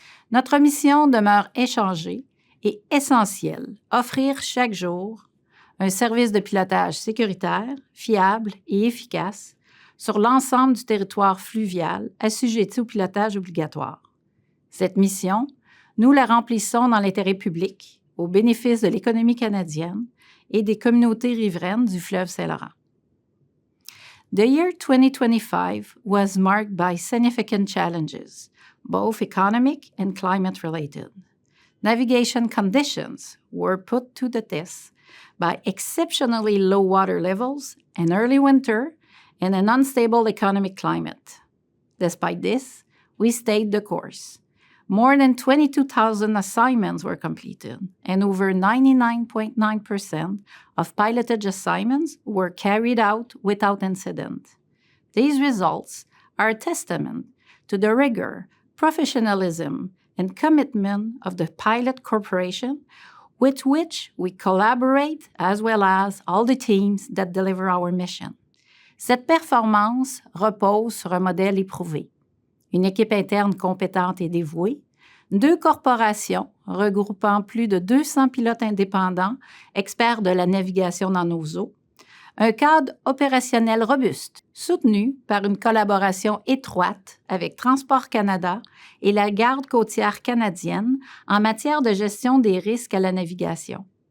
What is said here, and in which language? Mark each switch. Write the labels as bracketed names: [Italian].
[French] Notre mission demeure inchangée et essentielle, offrir chaque jour un service de pilotage sécuritaire, fiable et efficace sur l'ensemble du territoire fluvial assujetti au pilotage obligatoire. Cette mission, nous la remplissons dans l'intérêt public, au bénéfice de l'économie canadienne et des communautés riveraines du fleuve Saint-Laurent. [English] The year 2025 was marked by significant challenges, both economic and climate-related. Navigation conditions were put to the test by exceptionally low water levels, an early winter, and an unstable economic climate. Despite this, we stayed the course. More than 22,000 assignments were completed, and over 99.9% of pilotage assignments were carried out without incident. These results are a testament to the rigor, professionalism, and commitment of the Pilot Corporation with which we collaborate, as well as all the teams that deliver our mission. [French] Cette performance repose sur un modèle éprouvé, une équipe interne compétente et dévouée, 2 corporations regroupant plus de 200 pilotes indépendants, experts de la navigation dans nos eaux, un cadre opérationnel robuste, soutenu par une collaboration étroite avec Transport Canada et la Garde côtière canadienne en matière de gestion des risques à la navigation.